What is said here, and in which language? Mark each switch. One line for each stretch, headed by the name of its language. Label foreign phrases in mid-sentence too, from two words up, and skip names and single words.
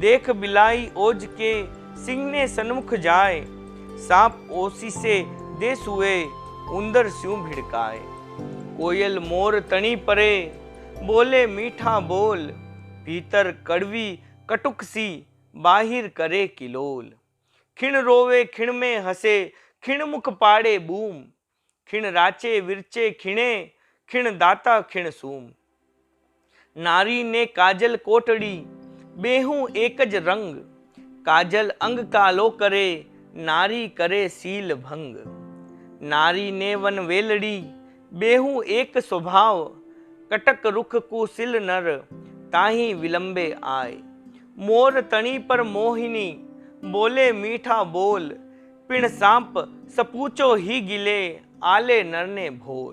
Rajasthani: देख बिलाई ओज के सिंगने सन्मुख जाए, सांप ओसी से दे सुए, उंदर स्यूं भिड़काए। कोयल मोर तणी परे, बोले मीठा बोल, भीतर कड़वी कटुक सी, बाहिर करे किलोल। खिण रोवे खिण में हंसे, खिण मुख पाड़े बूम, खिण राचे विरचे खिणे, खिण दाता खिण सूम। नारी ने काजल कोटड़ी, बेहू एकज रंग, काजल अंग कालो करे, नारी करे सील भंग। नारी ने वन वेलड़ी, बेहू एक स्वभाव, कटक रुख कुसिल नर, ताही विलंबे आए। मोर तणी पर मोहिनी, बोले मीठा बोल, पिण सांप सपूचो ही गिले, आले नर ने भोल।